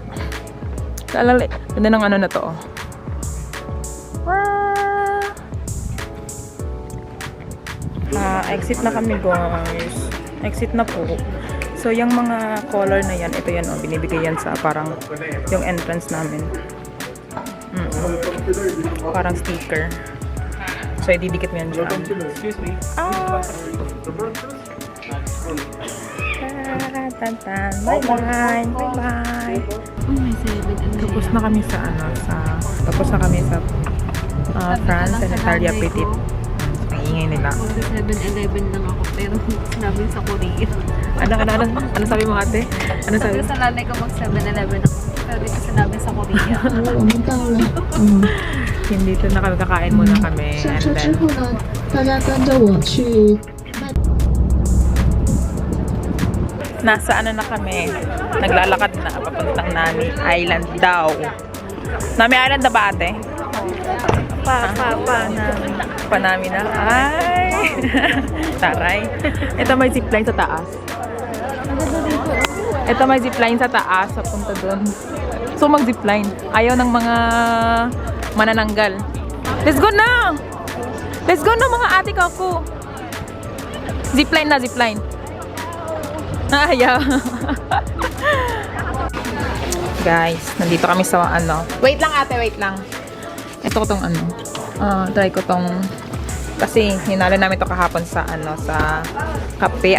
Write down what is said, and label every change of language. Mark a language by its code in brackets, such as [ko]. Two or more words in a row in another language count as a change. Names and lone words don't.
[tl] Kaalala, ganda ng na to. Exit na kami guys. Exit na po. So yung mga color na yan, ito yan binibigay yan sa parang yung entrance namin. Parang sticker. So ididikit mo yan dyan. Excuse me. Bye bye. Bye bye. Tapos na kami sa France and Italia Petit. Ang ingay nila. 7-Eleven lang ako, pero sinabi sa Korea. Ano sabi mo ate? Ano sabi? Sabi sa nanay ko mag 7-Eleven ako, pero di ko sinabi sa Korea. [zh] 我们到了， [tl] Hindi ito na kami kakain muna kami. [zh] 下 [en] And [zh] 车之 [en] then, [zh] 后呢，大家跟着我去 [tl] nasa na kami. Naglalakad na papuntang Nami Island daw. Nami Island na ba ate? Panami na. Ay! Taray. Ito may zipline sa taas. Ito may zipline sa taas. Papunta doon. So mag-zipline. Ayaw ng mga manananggal. [en] Let's go [tl] na! [en] Let's go [tl] na mga ate ko. Zipline na, zipline. Ayaw. Guys, nandito kami sa Wait lang ate, wait lang. Ito ko tong try ko tong kasi hinalo namin to kahapon sa sa kape.